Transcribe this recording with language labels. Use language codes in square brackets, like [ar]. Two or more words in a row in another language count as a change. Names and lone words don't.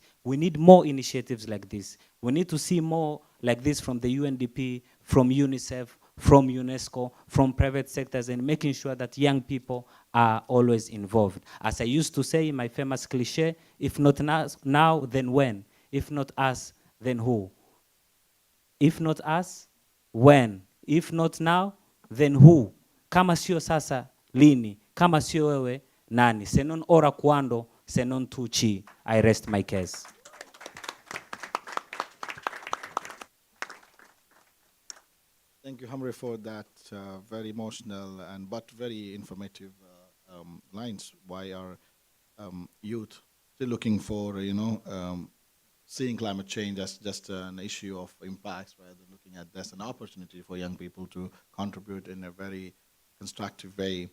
[en] We need more initiatives like this. We need to see more like this from the UNDP, from UNICEF, from UNESCO, from private sectors, and making sure that young people are always involved. As I used to say in my famous cliche, if not now, then when? If not us, then who? If not us, when? If not now, then who? [sw] Kama sio sasa, lini? Kama sio wewe, nani? [it] Se non ora quando, se non tu ci. [en] I rest my case. Thank you, Humprhey, for that very emotional but very informative lines. Why are youth still looking for, seeing climate change as just an issue of impacts, rather than looking at this an opportunity for young people to contribute in a very constructive way.